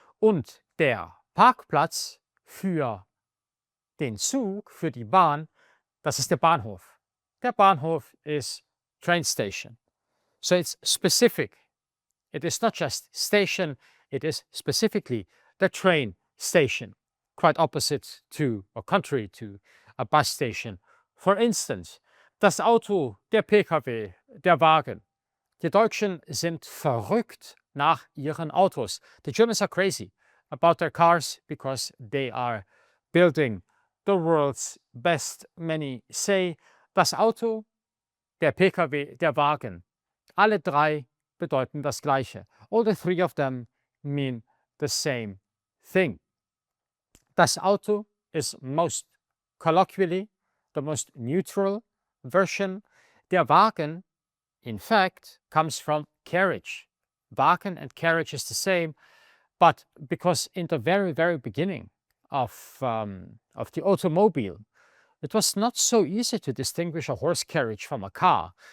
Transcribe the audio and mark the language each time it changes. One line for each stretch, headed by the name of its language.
German: Und der Parkplatz für den Zug, für die Bahn, das ist der Bahnhof.
English: Der Bahnhof is train station. So it's specific. It is not just station, it is specifically the train station, quite opposite to or contrary to a bus station. For instance,
German: das Auto, der Pkw, der Wagen. Die Deutschen sind verrückt nach ihren Autos.
English: The Germans are crazy about their cars because they are building the world's best, many say.
German: Das Auto, der Pkw, der Wagen. Alle drei bedeuten das Gleiche.
English: All the three of them mean the same thing. Das Auto is most colloquially the most neutral version. Der Wagen, in fact, comes from carriage. Wagen and carriage is the same, but because in the very, very beginning of the automobile, it was not so easy to distinguish a horse carriage from a car.